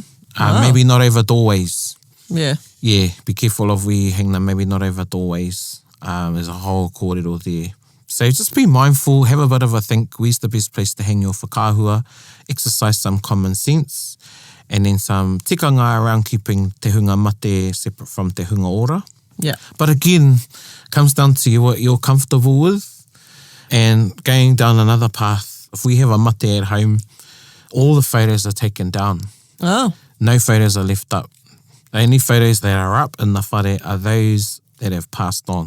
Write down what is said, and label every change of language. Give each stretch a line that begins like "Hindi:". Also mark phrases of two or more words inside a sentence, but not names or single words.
English: Maybe not over doorways. Yeah. Yeah, be careful of where you hang them, maybe not over doorways. There's a whole kōrero there. So just be mindful, have a bit of a think, where's the best place to hang your whakaahua, exercise some common sense, and then some tikanga around keeping
Māori: te hunga mate
English: separate from
Māori: te hunga ora.
English: Yeah. But again, comes down to what you're comfortable with. And going down another path, if we have a mate at home, all the photos are taken down. Oh. No photos are left up. The only photos that are up in the whare are those that have passed on.